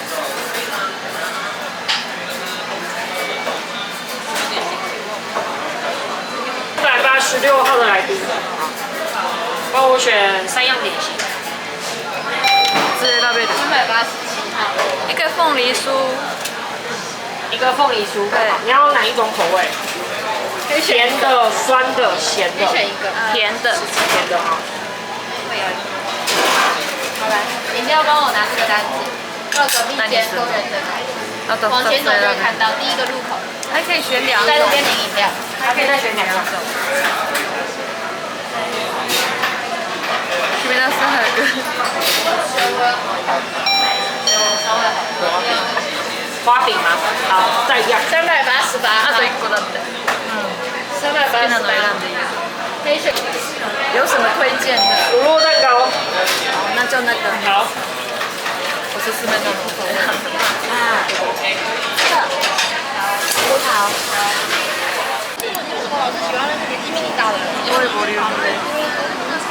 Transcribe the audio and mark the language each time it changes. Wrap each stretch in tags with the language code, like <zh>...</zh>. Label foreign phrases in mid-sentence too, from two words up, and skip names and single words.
<zh>186 号的来宾，帮我选3样点心。</zh> <ja>う。選べる。</ja> <zh>387 号。一个凤梨酥，一个凤梨酥，对你要哪一种口味？甜的、酸的、咸的。选一个。甜的。甜的哈。好来，饮料帮我拿这个单子，到隔壁间工人的台，</zh> <ja>あと2</ja> <zh>往前走就</zh> <ja>つ選べる。</ja> <zh>会看到第一个路口，还可以选2种。在路边领饮料。还可以再选2种。</zh> <ja>決めなさい早く。</ja> <zh>花饼吗？好，再一样。 388</zh> <ja>あと</ja> <zh>号。</zh> <ja>1個だって。好きなの選んでいいよ。</ja> <zh>可以选。有什么推荐的？乳酪蛋糕。那就那个好。我是四面那种口味。葡萄。我是喜欢那个年纪比你大的人。</zh> <ja>多いボリュームで。</ja>